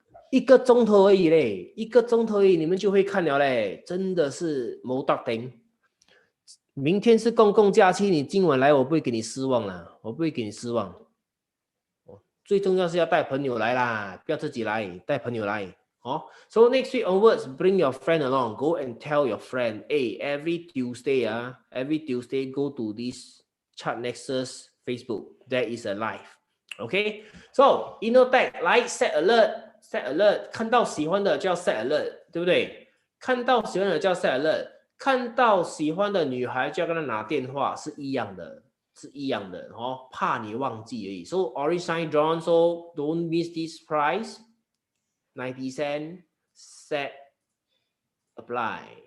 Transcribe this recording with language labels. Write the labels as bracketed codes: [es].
[zh] 1个钟头而已嘞，1个钟头而已，你们就会看了嘞，真的是冇得顶。明天是公共假期，你今晚来，我不会给你失望啦，我不会给你失望。最重要是要带朋友来啦，不要自己来，带朋友来。 [en] So next week onwards, bring your friend along. Go and tell your friend, hey, every Tuesday, go to this Chart Nexus Facebook. There is a live. Okay. [zh] So Innotech 来 set alert， 看到喜欢的就要 set alert， 对不对？看到喜欢的就要 set alert， 看到喜欢的女孩就要跟她拿电话，是一样的。怕你忘记而已。 [en] So orange sign drawn, so don't miss this price. 90 cents, set, apply.